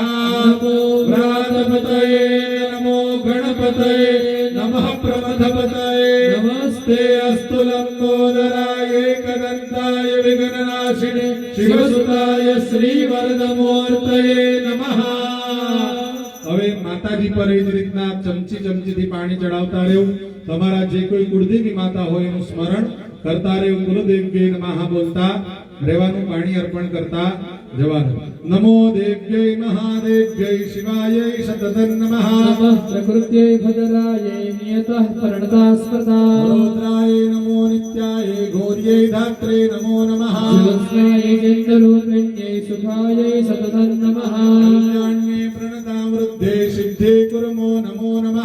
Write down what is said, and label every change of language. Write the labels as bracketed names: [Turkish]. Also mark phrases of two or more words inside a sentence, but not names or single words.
[Sanskrit] नमो व्रातपतये नमो गणपतये नमः प्रमथपतये नमस्ते अस्तु लम्बोदराय एकदन्ताय विघ्ननाशिने शिवसुताय श्रीवरदमूर्तये नमः [Gujarati] હવે માતાજી પર એ જ રીતના ચમચીથી પાણી ચડાવતા રહેવું તમારા જે કોઈ કુળદેવી માતા હોય એનું સ્મરણ કરતા રહેવું [Sanskrit] કુલદેવી નમઃ [Gujarati] બોલતા રહેવાનું પાણી અર્પણ કરતા જવાનું. [Sanskrit] નમો દેવ્યૈ મહાદેવ્યૈ શિવાયૈ સતતં નમઃ. नमः प्रकृत्यै भद्रायै नियतः परिणता स्मृता रुद्रायै नमो नित्यायै घोर्यै धात्रे नमो नमः. ज्योत्स्नायै चन्द्ररूपिण्यै सुखायै सततं नमः कल्याण्ये प्रणतां वृद्धे सिद्धे कुर्मो नमो नमः.